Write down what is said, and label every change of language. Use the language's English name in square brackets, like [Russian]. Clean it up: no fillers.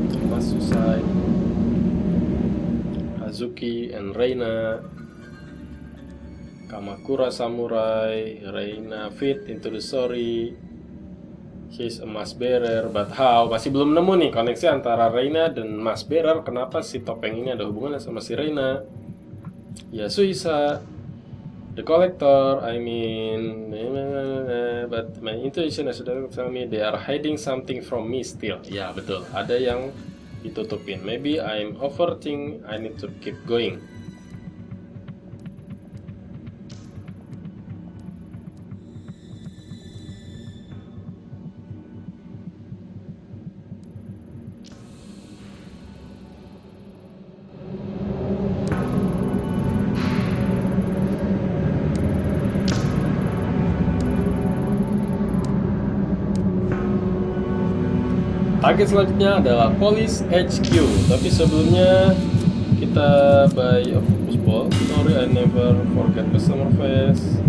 [English] Mas Susai, Hazuki, and Reina. Kamakura Samurai. Reina fit into the story. She's a mask bearer, but how? [Indonesian] Masih belum nemu nih koneksi antara Reina dan mask bearer. Kenapa si topeng ini ada hubungannya sama si Reina? [English] Yasuhisa, the collector, I mean, but my intuition has tell me they are hiding something from me still. [Indonesian] Ya betul, ada yang ditutupin. [English] Maybe I'm overthinking, I need to keep going. [Indonesian] Target selanjutnya adalah Police HQ. Tapi sebelumnya kita [English] buy a focus ball. Sorry, I never forget customer face.